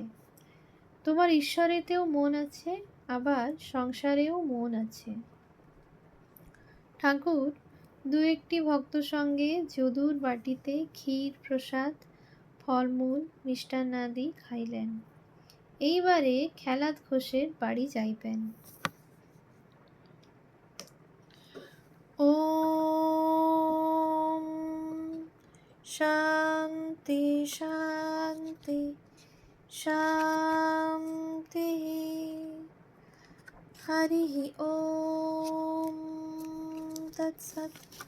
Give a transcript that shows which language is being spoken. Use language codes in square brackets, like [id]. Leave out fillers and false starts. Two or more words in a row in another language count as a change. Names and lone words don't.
[bn] তোমার ঈশ্বরেতেও মন আছে, আবার সংসারেও মন আছে। ঠাকুর দু একটি ভক্ত সঙ্গে যদুর বাটিতে ক্ষীর প্রসাদ ফলমূল মিষ্টান্নাদি খাইলেন। এইবারে খেলাদ ঘোষের বাড়ি যাইবেন। [sa] ওম শান্তি। शान्ति शान्ति शान्तिः। हरिः ॐ तत्सत्।